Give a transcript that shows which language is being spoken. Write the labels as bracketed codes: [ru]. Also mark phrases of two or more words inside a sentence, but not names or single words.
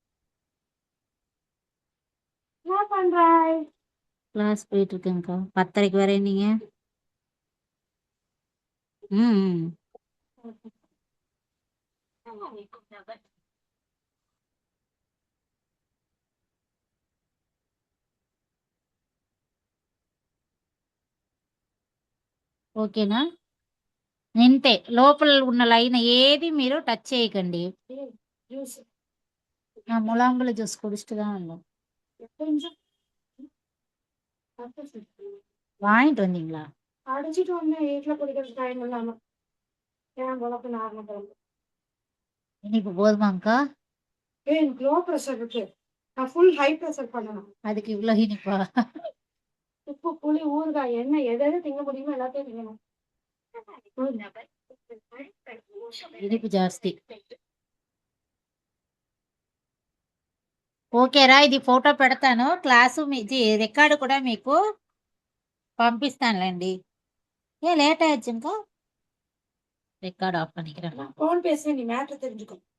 [ta] கிளாஸ் போயிட்டு இருக்கேன்க்கா. 10:30 வரை நீங்க. ம். [te] ఓకేనా? ఇంతే. లోపల ఉన్న లైన్ ఏది మీరు టచ్ చేయకండి. [ta] முலாம்பழ ஜூஸ் குடிச்சிட்டு தான் வந்தோம். வாங்கிட்டு வந்தீங்களா? அடிச்சிட்டு வந்தேன் வீட்டுல குடிக்கிறது டைம் இல்லாம. ஏன் பொழப்பு நார்மல் பொழப்பு. இனிப்பு போதுமாங்க்கா? எனக்கு [en] low pressure [ta] இருக்கு. நான் [en] full high pressure [ta] பண்ணணும். அதுக்கு இவ்வளோ இனிப்பா? உப்பு புளி ஊறுகாய் எண்ணெய் எது எது திங்க முடியுமோ எல்லாத்தையும் திங்கணும். [te] ఇనిపు జాస్తి. ఓకేరా, ఇది ఫోటో పెడతాను. [en] class record [te] కూడా మీకు పంపిస్తానులేండి. [ta] లేట్ ஆயிடுச்சு ఇంకా. [en] record off [ta] பண்ணிக்கிறேன். ஃபோன் பேசி நீ மேட்ரு தெரிஞ்சுக்கோ.